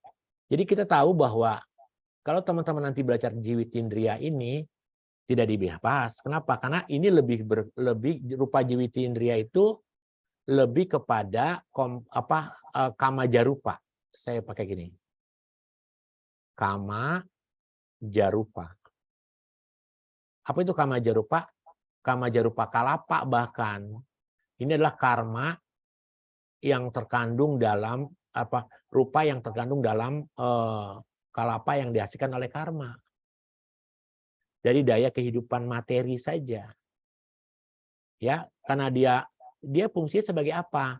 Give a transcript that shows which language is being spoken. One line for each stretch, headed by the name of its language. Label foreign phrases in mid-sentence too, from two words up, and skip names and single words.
Indonesian: Jadi kita tahu bahwa kalau teman-teman nanti belajar jiwitindriya ini tidak dibahas. Kenapa? Karena ini lebih rupa jiwitindriya itu lebih kepada kama jarupa. Saya pakai gini. Kama jarupa. Apa itu kama jarupa? Kama jarupa kalapa bahkan. Ini adalah karma yang terkandung dalam rupa yang terkandung dalam kalapa yang dihasilkan oleh karma. Dari daya kehidupan materi saja. Ya, karena dia fungsinya sebagai apa?